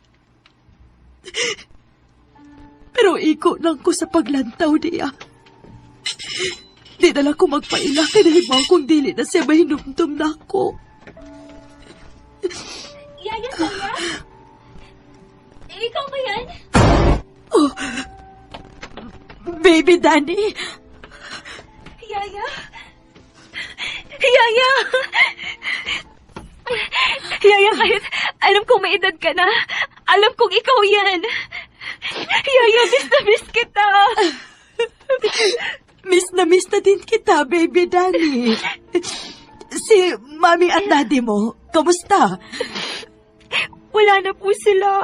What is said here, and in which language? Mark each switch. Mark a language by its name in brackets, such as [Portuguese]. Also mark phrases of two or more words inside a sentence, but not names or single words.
[Cebuano] Pero iko lang ko sa paglantaw niya. Di na lang ko magpaila kaya nahibaw kong dili na siya mahinumdum na ako. [Filipino] Yaya, Sonia? Ikaw ba yan? [English] Oh, baby Danny. [Filipino] Yaya? Yaya! Yaya, kahit alam kong may edad ka na, alam kong ikaw yan. Yaya, miss na miss kita. Miss na din kita, baby Danny. Si mami at daddy mo, kamusta? Wala na po sila.